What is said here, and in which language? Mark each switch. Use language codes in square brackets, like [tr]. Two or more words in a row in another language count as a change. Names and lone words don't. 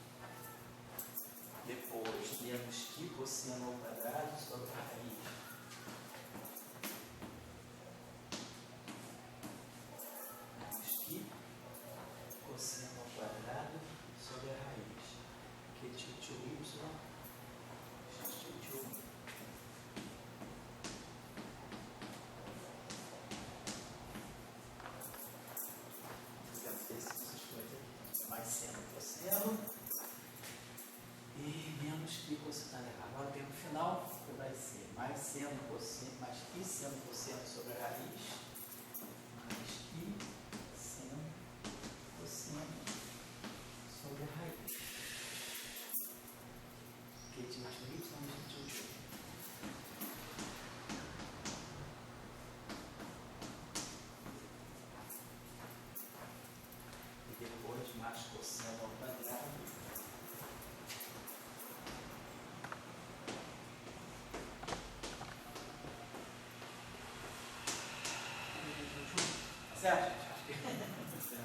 [pt] Depois, menos Q cosseno ao quadrado sobre a raiz. Menos Q cosseno ao quadrado sobre a raiz. Q tio tio Y, X tio tio I. Fizemos essas coisas aqui. Mais seno cosseno. E menos Q cosseno. Agora o termo final que vai ser mais seno cosseno, mais Q seno cosseno sobre a raiz. Mais Q seno cosseno sobre a raiz. Q tio tio Y, X tio tio. E depois mais cosseno ao quadrado. Certo, gente?